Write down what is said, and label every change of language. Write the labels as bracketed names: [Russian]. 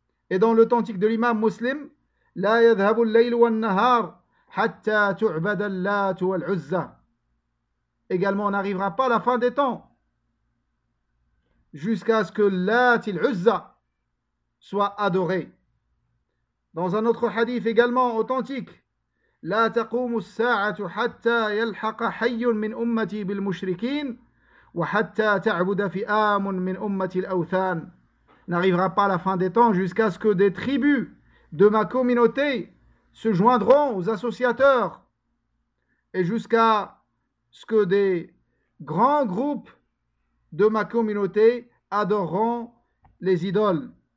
[French] Et dans l'authentique de l'imam muslim, [Arabic] « La yadhabu al-layl wal-nahar » حتى تعبد اللات والعزى. [French] Également, on n'arrivera pas à la fin des temps jusqu'à ce que Lat et l'Uzza soient adorés. Dans un autre hadith également authentique, [Arabic] لا تقوم الساعة حتى يلحق حي من أمتي بالمشركين وحتى تعبد فئام من أمتي الأوثان. [French] N'arrivera pas à la fin des temps jusqu'à ce que des tribus de ma communauté se joindront aux associateurs et jusqu'à ce que des grands groupes de ma communauté adoreront les idoles.